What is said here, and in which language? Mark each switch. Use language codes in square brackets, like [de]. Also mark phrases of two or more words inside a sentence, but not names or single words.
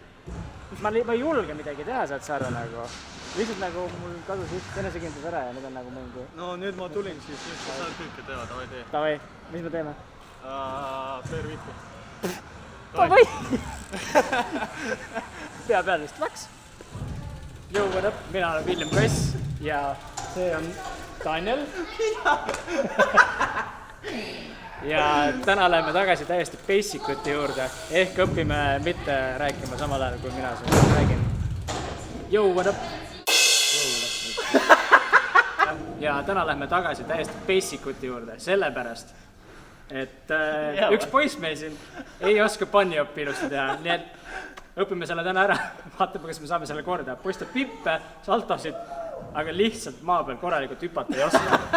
[et] Ma ei julge midagi teha sealt sarja nagu. Lihtsalt nagu mul kadus just enesekindlus ära ja nüüd on nagu mingi... No nüüd ma tulin siis, nüüd sa saad kõike teha, davai tee. Davai, mis me teeme? Per Viku. Davai! Pea peal vist läks. [en] Yo, what up? [et] Mina olen William Kass ja see on Daniel. Ja täna läheme tagasi täiesti basic uti juurde, ehk õpime mitte rääkima samal ajal, kui mina siin räägin. [en] Yo, what up? [et] Ja täna läheme tagasi täiesti basic uti juurde, sellepärast, et üks poiss meil siin ei oska bunny-hoppi ilusti teha, nii et õpime selle täna ära, vaatame, kas me saame selle korda. Poiss teeb pippe, saltosid, aga lihtsalt maa peal korralikult hüpata ei oska.